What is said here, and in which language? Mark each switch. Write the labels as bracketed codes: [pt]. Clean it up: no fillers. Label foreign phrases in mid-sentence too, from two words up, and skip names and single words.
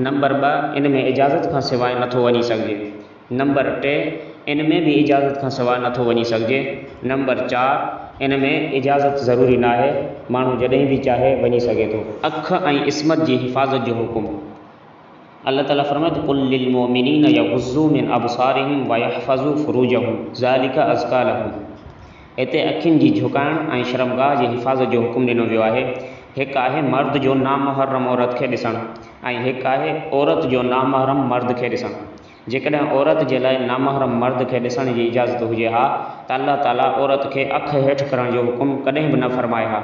[sd] नंबर 2 इन में इजाज़त खां सवाइ नथो वञी सघिजे। नंबर 3 इन में भी इजाज़त खां सवाइ नथो वञी सघिजे। नंबर 4 इन में इजाज़त ज़रूरी न आहे, माण्हू जॾहिं बि चाहे वञी सघे थो। अख ऐं इस्मत जी हिफ़ाज़त जो हुकुम। अल्लाह ताला फ़रमाए थो [ar] قل للمؤمنين يغضوا من أبصارهم ويحفظوا فروجهم ذلك أزكى لهم. [sd] हिते अखियुनि जी झुकाइण ऐं शर्मगाह जी हिफ़ाज़त जो हुकुम ॾिनो वियो आहे। हिकु आहे मर्द जो नामुहर्रम औरत खे ॾिसणु ऐं हिकु आहे औरत जो नामुहर्रम मर्द खे ॾिसणु। जेकॾहिं औरत जे लाइ नामुहर्रम मर्द खे ॾिसण जी इजाज़त हुजे हा त अल्लाह ताला औरत खे अख हेठि करण जो हुकुम कॾहिं बि न फ़रमाए हा।